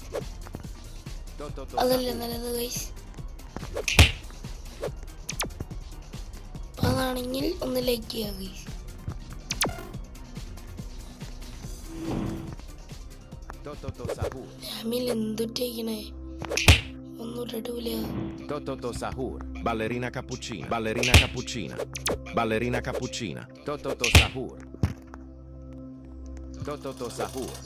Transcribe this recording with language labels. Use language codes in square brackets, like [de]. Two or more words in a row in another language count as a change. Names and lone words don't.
[ml] അതല്ലേ നല്ലത് ഗൈസ്? അതാണെങ്കിൽ ഒന്ന് ലൈക്ക് ചെയ്യാം ഗൈസ്. ഫാമിലി എന്തുട്ടേക്കണേ ഒന്നും ഇട്ടിട്ടില്ല. Toto Sahur, ballerina cappuccina, ballerina cappuccina, ballerina cappuccina, Toto Sahur, Toto Sahur.